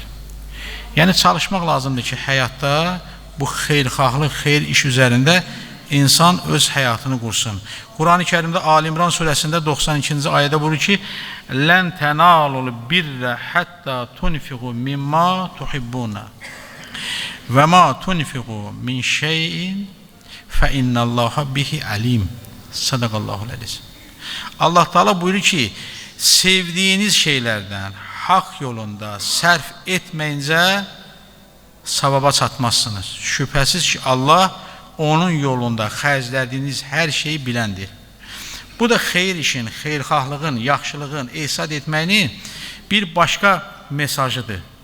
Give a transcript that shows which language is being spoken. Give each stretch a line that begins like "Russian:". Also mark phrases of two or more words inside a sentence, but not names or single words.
Azerbaijani: Yəni çalışmaq lazımdır ki, həyatda bu xeyrxahlıq, xeyr iş üzərində insan öz həyatını qursun. Quran-ı Kərimdə Ali İmran surəsində 92-ci ayədə buyurur ki,
Arabic: لن تنالوا البر حتى تنفقوا مما تحبون وما تنفقوا من شيء فإن الله به عليم. صدق الله العظيم.
Azerbaijani: Allah Teala buyurur ki, sevdiyiniz şeylərdən haqq yolunda sərf etməyincə savaba çatmazsınız. Şübhəsiz ki, Allah onun yolunda xərclədiyiniz hər şeyi biləndir. Bu da xeyir işin, xeyrxahlığın, yaxşılığın, ehsan etməyinin bir başqa mesajıdır.